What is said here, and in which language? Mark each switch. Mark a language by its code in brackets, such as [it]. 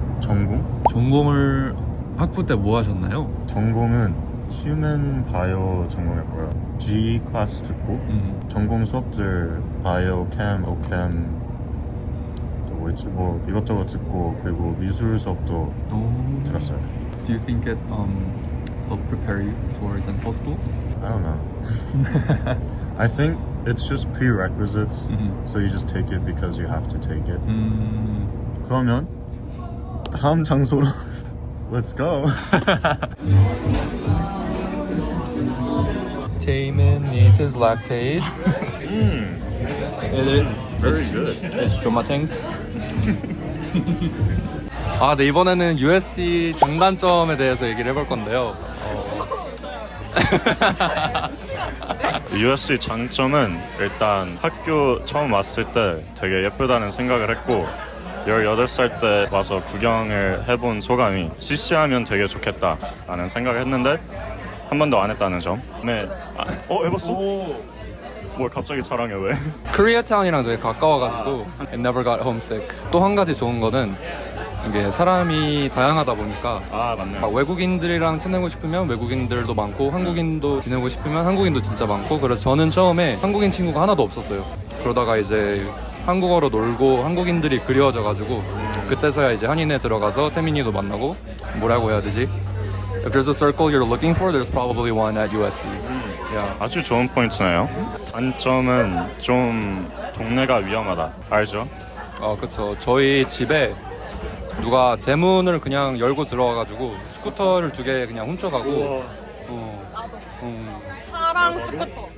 [ko] 전공을 학부 때 뭐 하셨나요? 전공은 휴먼 바이오 전공했고요. G 클래스 듣고 전공 수업들 바이오 캠, 오캠 또 뭐 있지 뭐 이것저것 듣고 그리고 미술 수업도 들었어요. [en] Do you think it will prepare you for dental school? I don't know. I think it's just prerequisites, so you just take it because you have to take it. [ko] 그러면 다음 장소로 [en] Let's go. Taemin needs his lactate. Very good. It's Jomatings. [ko] 네, 이번에는 USC 장단점에 대해서 얘기를 해볼 건데요. USC 장점은 일단 학교 처음 왔을 때 되게 예쁘다는 생각을 했고 18살 때 와서 구경을 해본 소감이 CC하면 되게 좋겠다 라는 생각을 했는데 한 번도 안 했다는 점. 네. 해봤어? 뭘 갑자기 자랑해 왜? 코리아타운이랑 되게 가까워가지고 [en] I never got homesick. [ko] 또 한 가지 좋은 거는 이게 사람이 다양하다 보니까 맞네. 막 외국인들이랑 친하고 싶으면 외국인들도 많고 한국인도 지내고 싶으면 한국인도 진짜 많고 그래서 저는 처음에 한국인 친구가 하나도 없었어요. 그러다가 이제 한국어로 놀고 한국인들이 그리워져가지고 그때서야 이제 한인에 들어가서 태민이도 만나고 뭐라고 해야 되지? [en] if there's a circle you're looking for, there's probably one at USC. Yeah. [ko] 아주 좋은 포인트네요. 단점은 좀 동네가 위험하다. 알죠? 그쵸. 저희 집에 누가 대문을 그냥 열고 들어와가지고 스쿠터를 2개 그냥 훔쳐가고. 차랑 스쿠터.